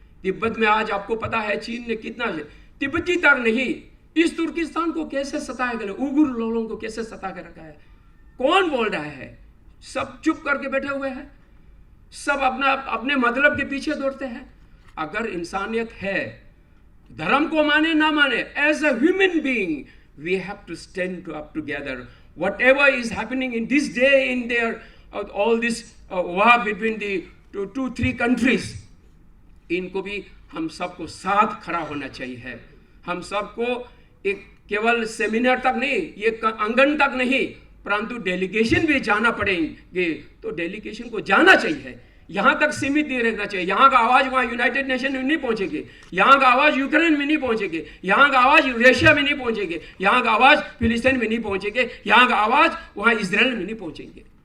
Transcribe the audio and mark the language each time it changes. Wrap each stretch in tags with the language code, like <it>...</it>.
<hi>तिब्बत में आज आपको पता है चीन ने कितना, तिब्बती तक नहीं, इस तुर्किस्तान को कैसे सताया गया, उइगर लोगों को कैसे सता के रखा है, कौन बोल रहा है? सब चुप करके बैठे हुए हैं, सब अपने मतलब के पीछे दौड़ते हैं। अगर इंसानियत है, धर्म को माने ना माने,</hi> <en>As a human being we have to stand up together. Whatever is happening in this day, in their all this war between the two three countries,</en> <hi>इनको भी हम सबको साथ खड़ा होना चाहिए। हम सबको एक केवल सेमिनार तक नहीं, ये आंगन तक नहीं, परंतु डेलीगेशन भी जाना पड़ेंगे, तो डेलीगेशन को जाना चाहिए। यहाँ तक सीमित नहीं रहना चाहिए। यहाँ का आवाज़ वहाँ यूनाइटेड नेशन में नहीं पहुँचेगी, यहाँ का आवाज़ यूक्रेन में नहीं पहुँचेगी, यहाँ का आवाज़ रशिया में नहीं पहुँचेगी, यहाँ का आवाज़ फिलिस्तीन में नहीं पहुँचेगी, यहाँ का आवाज़ वहाँ इजराइल में नहीं पहुँचेंगे।</hi>